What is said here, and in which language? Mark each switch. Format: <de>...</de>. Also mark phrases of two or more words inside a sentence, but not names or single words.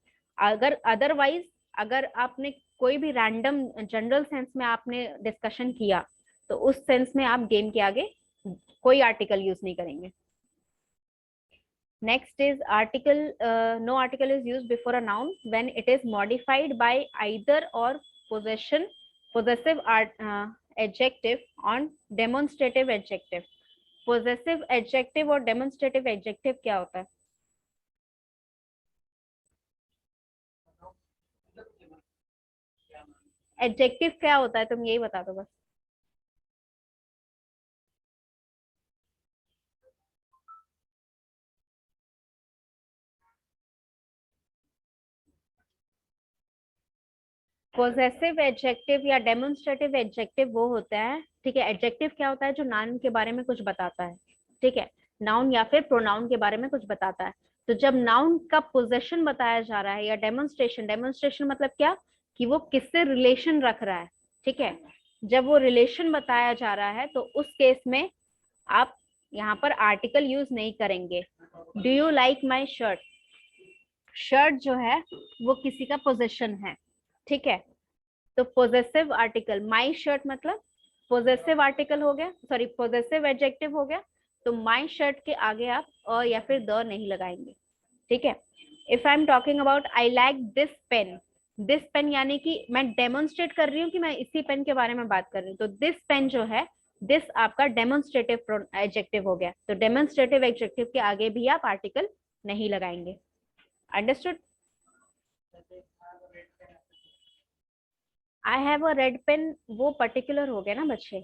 <hi>अगर अदरवाइज अगर आपने कोई भी</hi> <en>random general sense</en> <hi>में आपने डिस्कशन किया, तो उस सेंस में आप गेम के आगे कोई</hi> <en>article use</en> <hi>नहीं करेंगे।</hi> <en>Next is article, no article is use before a noun when it is modified by either or possession, possessive adjective on demonstrative adjective। possessive adjective</en> <hi>और</hi> <en>demonstrative adjective</en> <hi>क्या होता है? adjective क्या होता है, तुम यही बता दो बस।</hi> <en>possessive adjective</en> <hi>या</hi> <en>demonstrative adjective</en> <hi>वो होता है, ठीक है, adjective क्या होता है, जो नाउन के बारे में कुछ बताता है, ठीक है, नाउन या फिर प्रोनाउन के बारे में कुछ बताता है। तो जब नाउन का पोजेशन बताया जा रहा है या डेमोन्स्ट्रेशन, डेमोन्स्ट्रेशन मतलब क्या, कि वो किससे रिलेशन रख रहा है, ठीक है, जब वो रिलेशन बताया जा रहा है तो उस केस में आप यहाँ पर</hi> <en>article use</en> <hi>नहीं करेंगे।</hi> <en>Do you like my shirt,</en> <hi>शर्ट जो है वो किसी का पोजेशन है, ठीक है। तो</hi> <en>possessive article my shirt</en> <hi>मतलब</hi> <en>possessive article</en> <hi>हो गया,</hi> <en>sorry possessive adjective</en> <hi>हो गया। तो</hi> <en>my shirt</en> <hi>के आगे आप अ या फिर द नहीं लगाएंगे, ठीक है।</hi> <en>If I am talking about I like this pen, this pen</en> <hi>यानी कि मैं डेमोन्स्ट्रेट कर रही हूँ कि मैं इसी पेन के बारे में बात कर रही हूँ। तो</hi> <en>this pen</en> <hi>जो है, दिस आपका</hi> <en>demonstrative adjective</en> <hi>हो गया। तो</hi> <en>demonstrative adjective</en> <hi>के आगे भी आप आर्टिकल नहीं लगाएंगे। अंडरस्टूड?</hi> <en>I have a red pen</en> <hi>वो पर्टिकुलर हो गया ना बच्चे।</hi>